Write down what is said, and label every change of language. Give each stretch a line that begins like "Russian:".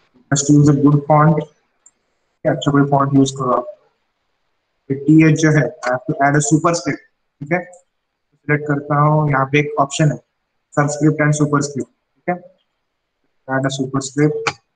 English: just use a good font.
Hindi: क्या अच्छा कोई font use करो आप.
English: TH
Hindi: जो है,
English: I have to add a superscript.
Hindi: ठीक है, सिलेक्ट करता हूँ, यहाँ पे एक ऑप्शन है सबस्क्रिप्ट एंड सुपरस्क्रिप्ट. ठीक है,
English: add a superscript.